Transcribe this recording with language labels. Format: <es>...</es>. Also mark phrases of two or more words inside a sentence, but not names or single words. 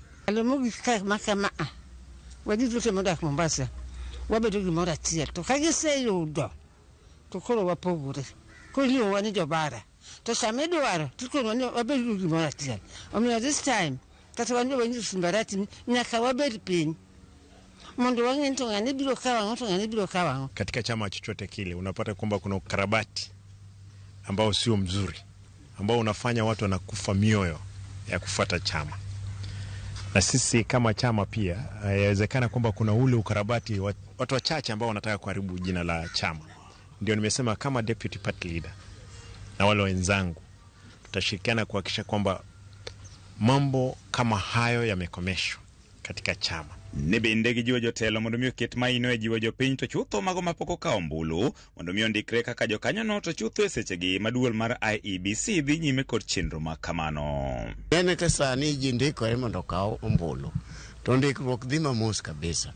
<luo>Alomogi makama wadi duto modak Mombasa wabedo gi mora tiel to kagise yudo to koro wapogore koliwo wani jobara to same dwaro to koro wabedo gi mora tiel.</luo> <en>This time</en> <luo>kata wani wengi Simba Arati nyaka wabed piny mondo wang'e to ng'ani biro kawa to ng'ani biro kawa.</luo> <sw>Katika chama chochote kile unapata kwamba kuna ukarabati ambao sio mzuri, ambao unafanya watu wanakufa mioyo ya kufuata chama. Na sisi kama chama pia yawezekana kwamba kuna ule ukarabati watu wachache ambao wanataka kuharibu jina la chama. Ndio nimesema kama</sw> <en>deputy party leader</en> <sw>na wale wenzangu tutashirikiana kuhakikisha kwamba mambo kama hayo yamekomeshwa katika chama.</sw> <luo>Ne bende gijiwo jotelo mondo mi oket maino e jiwo jopiny to chutho mago mapok okawo ombulu mondo mi ondikre kaka jokanyono to chutho e sechegi maduol mar IEBC dhi nyime kod chenro ma kamano. En te sani ji ndikore mondo okaw ombulu to ndikruok dhi mamos kabisa.</luo>